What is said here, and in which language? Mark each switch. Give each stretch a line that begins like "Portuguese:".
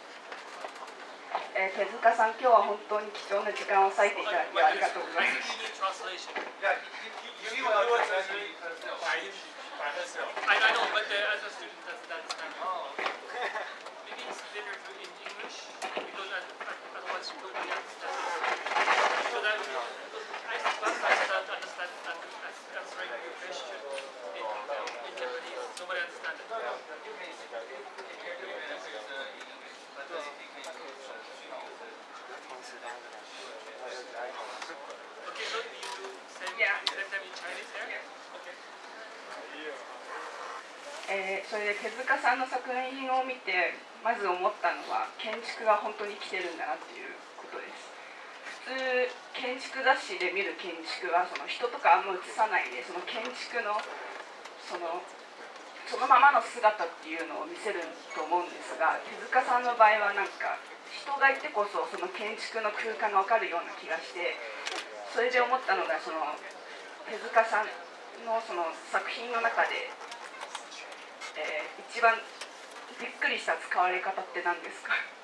Japanese: 手塚さん、今日は本当に貴重な時間を割いていただきありがとうございます。
English: Yeah, you will translate yourself. I know, but as a student, that's kind of. Oh, okay. Maybe it's better to in English because otherwise you don't really understand it. Because I start to understand answering your question in Japanese. Nobody understands it. You can speak in English, but if you can use Okay, so you send them in Chinese there? Okay.
Japanese: それで手塚さんの作品を見てまず思ったのは建築が本当に来てるんだなっていうことです。普通建築雑誌で見る建築はその人とかあんま映さないでその建築のそのままの姿っていうのを見せると思うんですが、手塚さんの場合はなんか人がいてこそその建築の空間が分かるような気がして、それで思ったのがその手塚さんのその作品の中で、一番びっくりした使われ方って何ですか？